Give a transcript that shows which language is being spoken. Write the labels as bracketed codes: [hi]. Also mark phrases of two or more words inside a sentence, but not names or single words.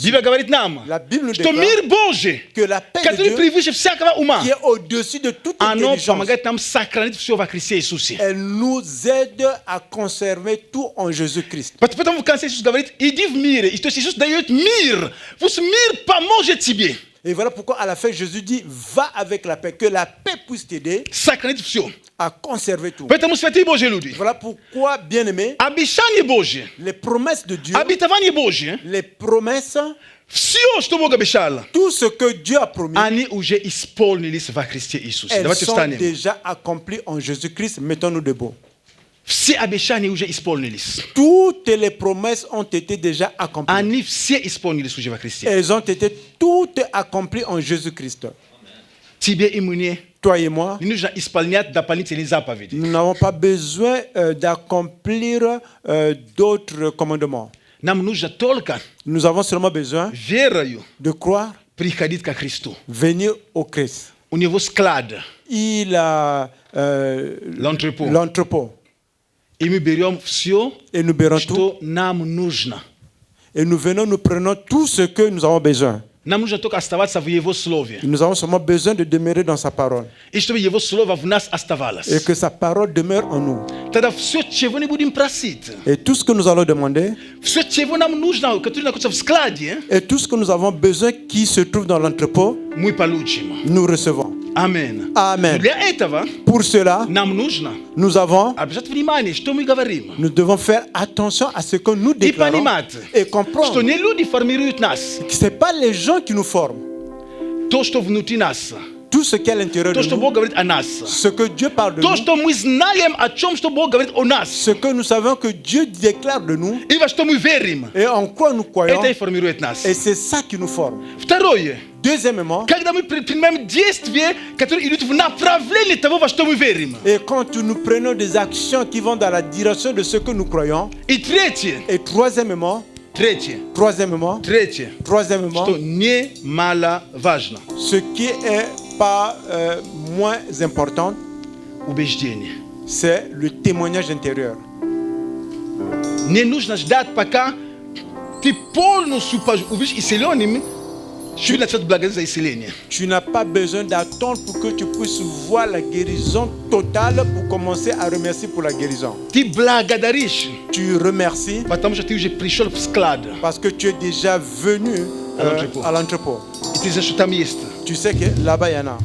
[ru] Библия говорит нам, [fr] La Bible nous [ru] что [fr] déclare [ru] мир Божий, [fr] que la paix de [ru] который [fr] Dieu, [ru] превыше всякого ума, [fr] qui est au-dessus de toute [ru] оно [fr] intelligence, [ru] помогает нам сохранить все во Христе Иисусе. [fr] elle nous aide à conserver tout en Jésus-Christ. [ru] Поэтому в конце Иисус говорит, иди в мире. И то есть Иисус дает мир. Пусть мир поможет тебе. [fr] Et voilà pourquoi à la fin Jésus dit va avec la paix, que la paix puisse t'aider [ru] Sakraniti всё. [fr] à conserver tout. [ru] Поэтому святые Божьи люди, [fr] Voilà pourquoi, bien-aimés, [ru] обещания Божьи, [fr] les promesses de Dieu, [ru] обетования Божьи, [fr] les promesses, [ru] все, что Бог обещал, [fr] tout ce que Dieu a promis, [ru] они уже исполнились во Христе Иисусе. [fr] elles [ru] Давайте [fr] sont [ru] встанем. [fr] déjà accomplies en Jésus-Christ. Mettons-nous debout. [ru] Все обещания уже исполнились. [fr] Toutes les promesses ont été déjà accomplies. [ru] Они все исполнились уже во Христе. [fr] Elles ont été toutes accomplies en Jésus-Christ. [ru] Тебе и мне [fr] Toi et moi, [ru] не нужно исполнять дополнительные заповеди. [fr] nous n'avons pas besoin d'accomplir d'autres commandements. [ru] Нам нужно только [fr] Nous avons seulement besoin [ru] верою [fr] de croire, [ru] приходить ко Христу. [fr] venir au Christ. [ru] У него склад, [fr] Il a l'entrepôt. l'entrepôt. [ru] И мы берем все, [fr] Et nous berons tout. [ru] что нам нужно. [fr] Et nous venons, nous prenons tout ce que nous avons besoin. [ru] Нам нужно только оставаться в Его Слове. [fr] Nous avons seulement besoin de demeurer dans sa parole. [ru] И чтобы Его Слово в нас оставалось. [fr] Et que sa parole demeure en nous. [ru] Тогда все, чего не будем просить, [fr] Et tout ce que nous allons demander, [ru] все, чего нам нужно, которое находится в складе, [fr] et tout ce que nous avons besoin qui se trouve dans l'entrepôt, [ru] мы получим. [fr] nous recevons. [ru] Аминь. [fr] Amen. [ru] Для этого [fr] Pour cela, [ru] нам нужно [fr] nous avons, [ru] обращать внимание, что мы говорим. [fr] nous devons faire attention à ce que nous [ru] И [fr] déclarons [ru] понимать, [fr] et [ru] что [fr] comprendre [ru] не люди формируют нас. [fr] que ce n'est pas les gens qui nous forment. [ru] То, что внутри нас. [fr] Tout ce qui est à l'intérieur [ru] То, [fr] de [ru] что [fr] nous, [ru] Бог говорит о нас. [fr] ce que Dieu parle de [ru] То, [fr] nous, [ru] что мы знаем о чем, что Бог говорит о нас. [fr] ce que nous savons que Dieu déclare de nous [ru] И во что мы верим. [fr] et en quoi nous croyons, [ru] Это и формирует нас. [fr] et c'est ça qui nous forme. [ru] Второе. [fr] Deuxièmement, [ru] Когда мы принимаем действия, которые идут в направлении того, во что мы верим. [fr] et quand nous prenons des actions qui vont dans la direction de ce que nous croyons, [ru] И третье. [fr] et troisièmement, Troisièmement, [ru] что немаловажно. [fr] ce qui est pas moins important, [ru] Убеждение. [fr] c'est le témoignage intérieur. [ru] Не нужно ждать, пока ты полностью увидишь исцеленным, чтобы начать благодарить за исцеление. [fr] Tu n'as pas besoin d'attendre pour que tu puisses voir la guérison totale pour commencer à remercier pour la guérison. [ru] Ты благодаришь, [fr] Tu remercies [ru] потому что ты уже пришел в склад. [fr] parce que tu es déjà venu à l'entrepôt. [ru] И ты знаешь, что там есть. [fr] Tu sais que là-bas il y en a.